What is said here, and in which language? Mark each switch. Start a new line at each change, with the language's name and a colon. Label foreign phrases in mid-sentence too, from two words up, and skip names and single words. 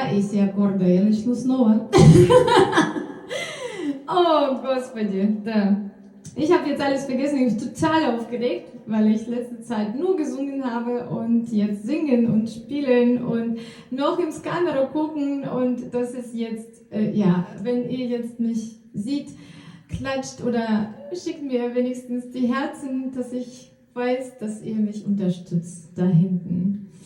Russian: все аккорды, я начну снова. Oh, Господи, да.
German: Ich habe jetzt alles vergessen, ich bin total aufgeregt, weil ich letzte Zeit nur gesungen habe und jetzt singen und spielen und noch ins Kamera gucken und das ist jetzt, ja, wenn ihr jetzt mich seht, klatscht oder schickt mir wenigstens die Herzen, dass ich weiß, dass ihr mich unterstützt da hinten.